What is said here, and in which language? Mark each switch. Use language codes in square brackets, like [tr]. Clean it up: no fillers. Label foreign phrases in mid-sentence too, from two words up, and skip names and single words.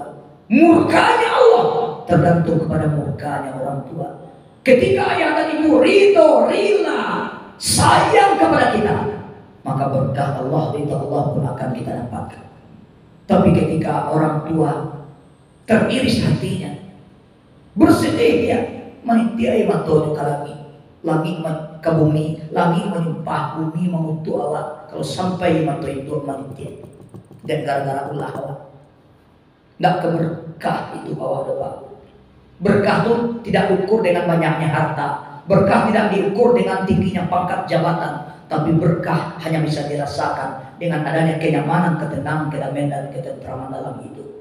[id] Murkanya Allah tergantung kepada murkanya orang tua. Ketika ayah dan ibu ridho, rela, sayang kepada kita, maka berkah Allah, ridho Allah pun akan kita dapatkan. Tapi ketika orang tua teriris hatinya, bersedih dia, manitiai matonya ke langit ke bumi, langit menyumpah, bumi mengutuk awak. Kalau sampai mato itu manitiai, dan gara-gara ulah awak. Tidak keberkah itu awak doa. Berkah itu tidak diukur dengan banyaknya harta. Berkah tidak diukur dengan tingginya pangkat jabatan. Tapi berkah hanya bisa dirasakan dengan adanya kenyamanan, ketenangan, kedamaian dan ketentraman dalam hidup.